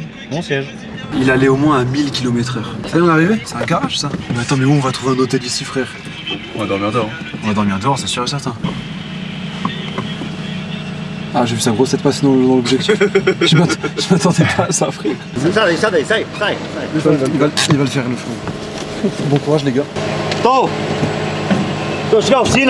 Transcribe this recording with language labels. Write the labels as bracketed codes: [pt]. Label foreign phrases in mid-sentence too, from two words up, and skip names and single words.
[fr] Bon siège. Il allait au moins à 1000 km/h. Ça y est, on est arrivé? C'est un garage ça? Mais attends, mais où on va trouver un hôtel ici frère? On va dormir dehors. On va dormir dehors, c'est sûr et certain. Ah, j'ai vu sa grosse tête passer dans l'objectif. Je m'attendais pas à ça, frère. [pt] Sai daí, sai. [fr] Il va le faire, le frère. Bon courage, les gars. [pt] Tô a chegar à oficina.